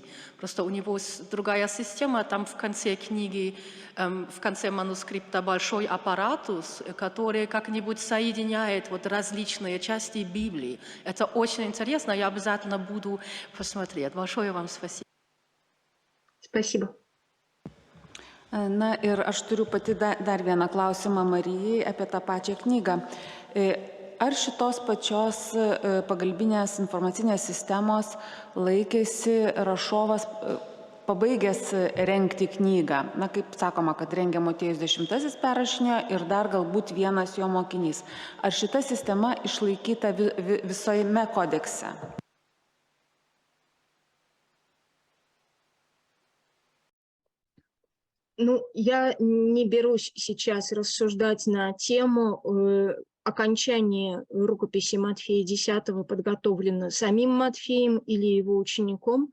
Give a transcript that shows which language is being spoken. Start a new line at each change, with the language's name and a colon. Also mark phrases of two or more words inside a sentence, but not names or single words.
Russian: Просто у него другая система, там в конце книги, в конце манускрипта большой аппаратус, который как-нибудь соединяет вот различные части Библии. Это очень интересно, я обязательно буду посмотреть. Большое вам спасибо. Спасибо.
Lithuanian: Na ir aš turiu pati dar vieną klausimą Marijai apie tą pačią knygą. Ar šitos pačios pagalbinės informacinės sistemos laikėsi rašovas pabaigęs rengti knygą? Na, kaip sakoma, kad rengia Motiejus 10 perrašinėjo ir dar galbūt vienas jo mokinys. Ar šita sistema išlaikyta visojame kodekse?
Russian: Ну, я не берусь сейчас рассуждать на тему окончания рукописи Матфея 10 подготовлено самим Матфеем или его учеником.